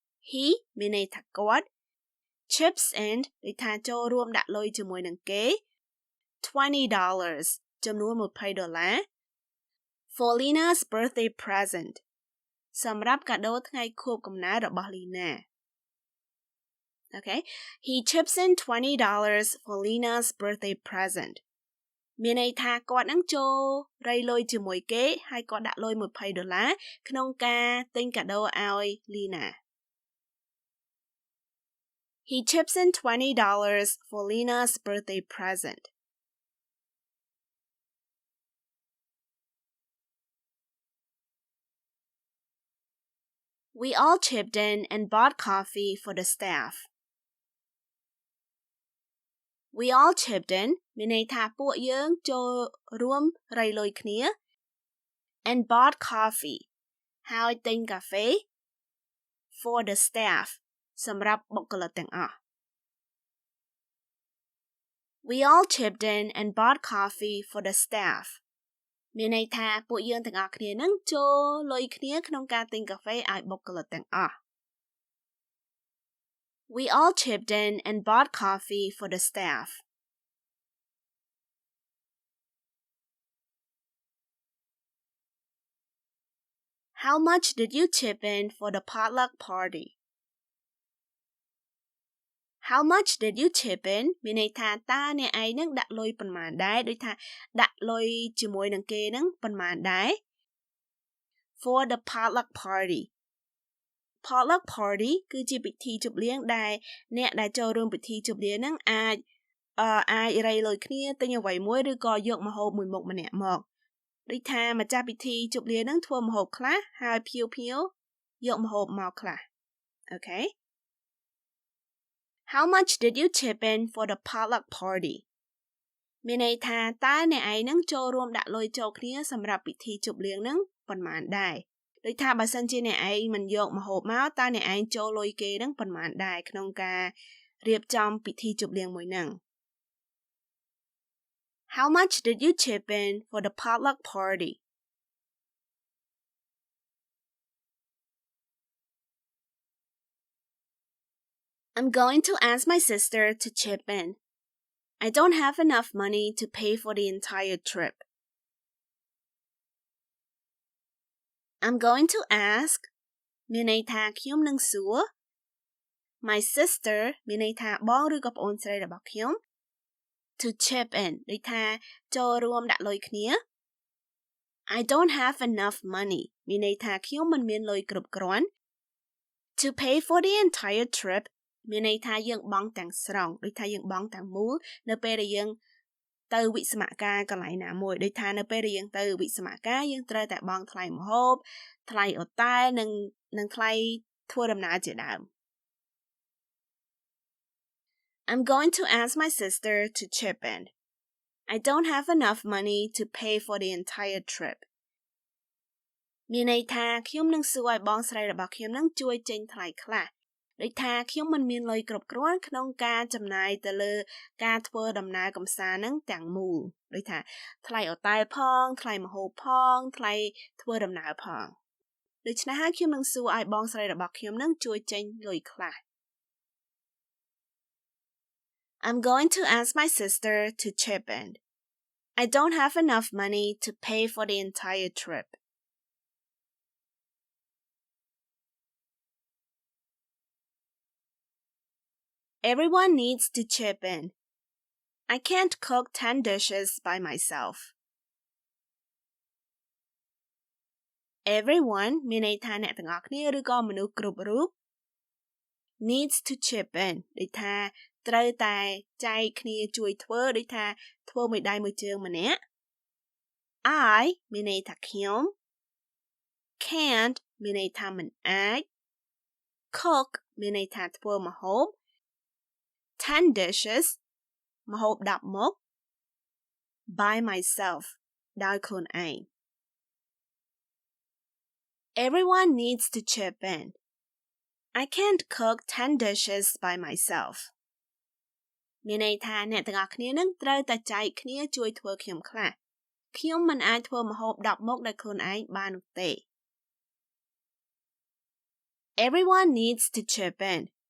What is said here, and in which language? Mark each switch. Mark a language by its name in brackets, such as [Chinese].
[English] He [Khmer] មានន័យថាគាត់ [English] chips in [Khmer] ដូចថាចូលរួមដាក់លុយជាមួយនឹងគេ$20 ចំនួន$20 [English] for Lena's birthday present [Khmer] សម្រាប់កាដូថ្ងៃខួបកំណើតរបស់ Lena. [English] Okay, he chips in $20 for Lena's birthday present. [Khmer] មានន័យថាគាត់នឹងចូលរៃលុយជាមួយគេហើយគាត់ដាក់លុយ$20ក្នុងការទិញកាដូឲ្យ Lena. [English] He chips in $20 for Lena's birthday present. We all chipped in and bought coffee for the staff. We all chipped in [Khmer] មានន័យថាពួកយើងចូលរួមរៃលុយគ្នា [English] and bought coffee [Khmer] ហើយទិញកាហ្វេ [English] for the staff [Khmer] សម្រាប់បុគ្គលិកទាំងអស់ [English] We all chipped in and bought coffee for the staff [Khmer] មានន័យថាពួកយើងទាំងអស់គ្នានឹងចូលលុយគ្នាក្នុងការទិញកាហ្វេឲ្យបុគ្គលិកទាំងអស់ [English] We all chipped in and bought coffee for the staff. How much did you chip in for the potluck party? How much did you chip in [Khmer] មានន័យថាតើអ្នកឯងនឹងដាក់លុយប៉ុន្មានដែរដូចថាដាក់លុយជាមួយនឹងគេនឹងប៉ុន្មានដែរ [English] for the potluck party. Potluck party [Khmer] គឺជាពិធីជប់លៀងដែលអ្នកដែលចូលរួមពិធីជប់លៀងនឹងអាចរៃលុយគ្នាទិញអ្វីមួយឬក៏យកម្ហូបមួយមុខម្នាក់មកដូចថាម្ចាស់ពិធីជប់លៀងនឹងធ្វើម្ហូបខ្លះហើយភ្ញៀវយកម្ហូបមកខ្លះ Okay. [English] How much did you chip in for the potluck party? [Khmer] មានន័យថាតើអ្នកឯងនឹងចូលរួមដាក់លុយចូលគ្នាសម្រាប់ពិធីជប់លៀងនឹងប៉ុន្មានដែរដូចថាបើសិនជាអ្នកឯងមិនយកម្ហូបមកតើអ្នកឯងចូលលុយគេនឹងប៉ុន្មានដែរក្នុងការរៀបចំពិធីជប់លៀងមួយនឹង [English] How much did you chip in for the potluck party? I'm going to ask my sister to chip in. I don't have enough money to pay for the entire trip. I'm going to ask [Khmer] មានន័យថាខ្ញុំនឹងសួរ [English] My sister [Khmer] មានន័យថាបងឬក៏ប្អូនស្រីរបស់ខ្ញុំ [English] to chip in [Khmer] ដូចថាចូលរួមដាក់លុយគ្នា [English] I don't have enough money [Khmer] មានន័យថាខ្ញុំមិនមានលុយគ្រប់គ្រាន់ [English] to pay for the entire trip [Khmer] មានន័យថាយើងបង់ទាំងស្រុងដូចថាយើងបង់ទាំងមូលនៅពេលដែលយើងទៅវិស្សមការកន្លែងណាមួយដូចថានៅពេលដែលយើងទៅវិស្សមការយើងត្រូវតែបង់ថ្លៃម្ហូបថ្លៃអូតែលនិងថ្លៃធ្វើដំណើរជាដើម [English] I'm going to ask my sister to chip in. I don't have enough money to pay for the entire trip. [Khmer] មានន័យថាខ្ញុំនឹងសួរឲ្យបងស្រីរបស់ខ្ញុំនឹងជួយចេញថ្លៃខ្លះដូចថាខ្ញុំមិនមានលុយគ្រប់គ្រាន់ក្នុងការចំណាយទៅលើការធ្វើដំណើរកម្សាន្តនឹងទាំងមូលដូចថាថ្លៃអូតែលផងថ្លៃម្ហូបផងថ្លៃធ្វើដំណើរផងដូច្នេះហើយខ្ញុំនឹងសួរឲ្យបងស្រីរបស់ខ្ញុំនឹងជួយចេញលុយខ្លះ [English] I'm going to ask my sister to chip in. I don't have enough money to pay for the entire trip. Everyone needs to chip in. I can't cook 10 dishes by myself. [Khmer] Everyone មានន័យថាអ្នកទាំងអស់គ្នាឬក៏មនុស្សគ្រប់រូប [English] needs to chip in [Khmer] ដូចថាត្រូវតែចែកគ្នាជួយធ្វើដូចថាធ្វើមួយដៃមួយជើងម្នាក់ I មានន័យថាខ្ញុំ [English] can't [Khmer] មានន័យថាមិនអាច [English] cook [Khmer] មានន័យថាធ្វើម្ហូប [English] 10 dishes [Khmer] ម្ហូប10មុខ [English] by myself [Khmer] ដោយខ្លួនឯង [English] Everyone needs to chip in. I can't cook 10 dishes by myself. [Khmer] មានន័យថាអ្នកទាំងអស់គ្នានឹងត្រូវតែចែកគ្នាជួយធ្វើខ្ញុំខ្លះខ្ញុំមិនអាចធ្វើម្ហូប10មុខដោយខ្លួនឯងបាននោះទេ [English] Everyone needs to chip in.